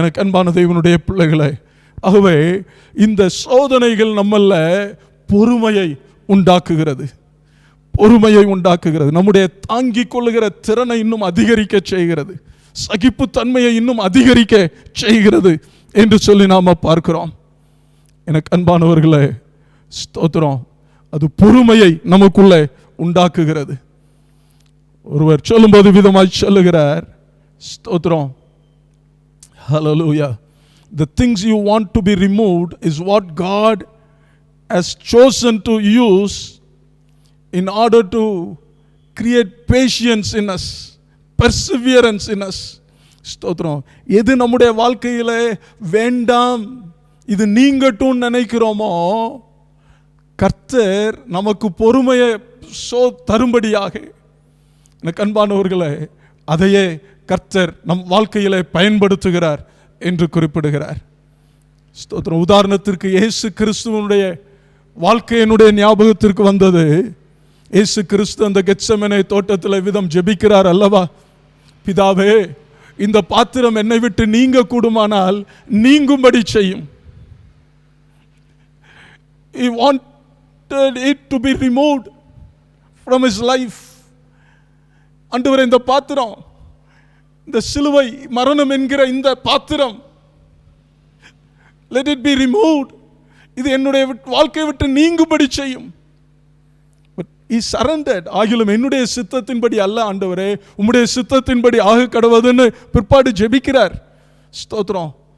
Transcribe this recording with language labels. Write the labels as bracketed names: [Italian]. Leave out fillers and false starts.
[Tamil] எனக்கு அன்பான தேவனுடைய பிள்ளைகளே, ஆகவே இந்த சோதனைகள் நம்மள பொறுமையை உண்டாக்குகிறது, பொறுமையை உண்டாக்குகிறது, நம்முடைய தாங்கிக் கொள்ளுகிற திறனை இன்னும் அதிகரிக்க செய்கிறது, சகிப்புத்தன்மையை இன்னும் அதிகரிக்க செய்கிறது என்று சொல்லி நாம பார்க்கிறோம். எனக்கு அன்பானவர்களே ஸ்தோத்திரம், அது பொறுமையை நமக்குள்ளே உண்டாக்குகிறது. ஒருவர் சொல்லும்போது விதமாய் சொல்லுகிறார், ஸ்தோத்திரம், ஹல்லேலூயா, [English] the things you want to be removed is what God has chosen to use in order to create patience in us, perseverance in us. [Tamil] ஸ்தோத்திரம். எது நம்முடைய வாழ்க்கையில வேண்டாம், இது நீங்கட்டும் நினைக்கிறோமோ, கர்த்தர் நமக்கு பொறுமையை தரும்படியாக, எனக்கு அன்பானவர்களே, அதையே கர்த்தர் நம் வாழ்க்கையிலே பயன்படுத்துகிறார் என்று குறிப்பிடுகிறார். ஸ்தோத்திரம். உதாரணத்திற்கு இயேசு கிறிஸ்துவனுடைய வாழ்க்கையினுடைய ஞாபகத்திற்கு வந்தது. இயேசு கிறிஸ்து அந்த கெத்செமனே தோட்டத்தில் விதம் ஜெபிக்கிறார் அல்லவா, பிதாவே, இந்த பாத்திரம் என்னை விட்டு நீங்க கூடுமானால் நீங்கும்படி செய்யும். [English] He wanted it to be removed from his life. [Tamil] ஆண்டவரே, இந்த பாத்திரம், இந்த சிலுவை மரணம் என்கிற இந்த பாத்திரம், [English] let it be removed, [Tamil] இது என்னுடைய வாழ்க்கையை விட்டு நீங்கும்படி செய்யும். [English] He surrendered. [Tamil] ஆகிலும் என்னுடைய சித்தத்தின்படி அல்ல ஆண்டவரே, உம்முடைய சித்தத்தின்படி ஆக கடவுதுன்னு பிற்பாடு ஜெபிக்கிறார். ஸ்தோத்திரம்.